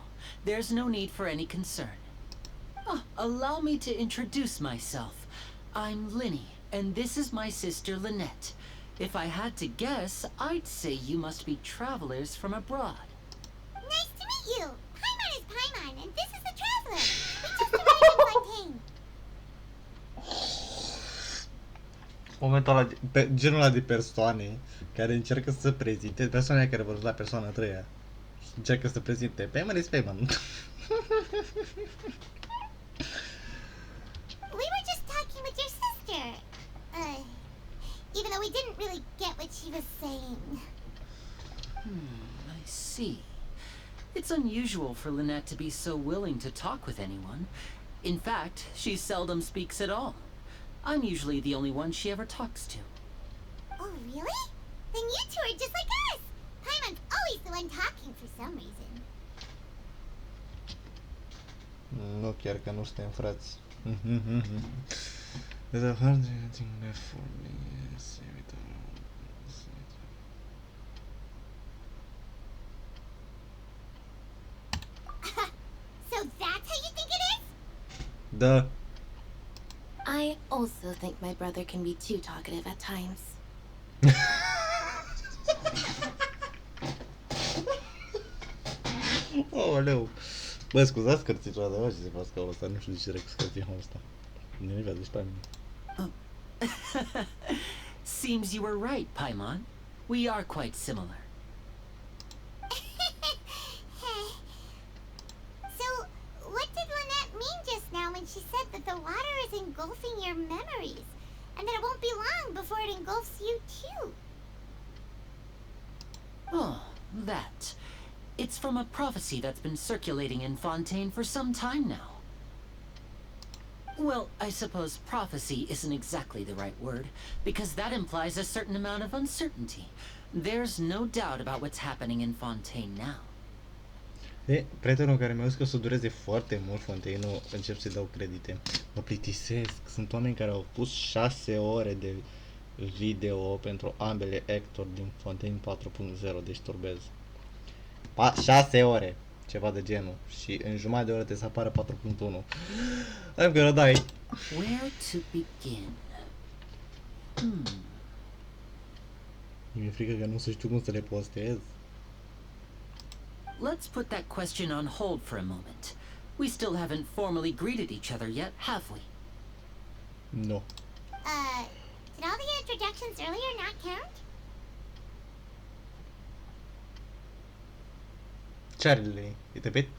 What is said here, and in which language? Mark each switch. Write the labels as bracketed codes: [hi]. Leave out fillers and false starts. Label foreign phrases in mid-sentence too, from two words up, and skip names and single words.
[en] There's no need for any concern. Allow me to introduce myself. I'm Linny, and this is my sister Lynette. If I had to guess, I'd say you must be travelers from abroad. Nice to meet you. Paimon is Paimon, and this is the traveler. We just arrived in Fontaine. [ro] Momentul ăla, genul ăla de persoane care încearcă să se prezinte, persoane care vor la persoana a treia și încearcă să prezinte [en] Payman is Payman. We were just talking with your sister. Even though we didn't really get what she was saying. I see. It's unusual for Lynette to be so willing to talk with anyone. In fact, she seldom speaks at all. I'm usually the only one she ever talks to. Oh, really? Then you two are just like us. Paimon's always the one talking for some reason. [ro] Nu, chiar că nu suntem frați. [en] There's a hard thing left for me. So that's how you think it is? [ro] Da. [en] I also think my brother can be too talkative at times. [ro] Aoleu. Bă, scuzați cărțișoara, de ce se fac ca ăsta, nu știu de ce rec cărțișul ăsta. Nimic, deci pe mine. [en] Seems you were right, Paimon. We are quite similar. So, what did Lynette mean just now when she said that the water is engulfing your memories? And that it won't be long before it engulfs you too? Oh, that. It's from a prophecy that's been circulating in Fontain for some time now. Well, I suppose prophecy isn't exactly the right word, because that implies a certain amount of uncertainty. There's no doubt about what's happening in Fontain now. [ro] E, prietenul care mi-a zis că o să dureze foarte mult Fontaine-ul, încep să-i dau credite. Mă plictisesc. Sunt oameni care au pus 6 ore de video pentru ambele actori din Fontaine 4.0, deci turbez. 6 ore, ceva de genul. Și în jumătate de oră trebuie să apară 4.1. [en] I'm gonna die. Where to begin? [ro] Mi-e frică că nu știu cum să le postez. [en] Let's put that question on hold for a moment. We still haven't formally greeted each other yet, have we? No. Did all the introductions earlier not count? Charlie, it a bit?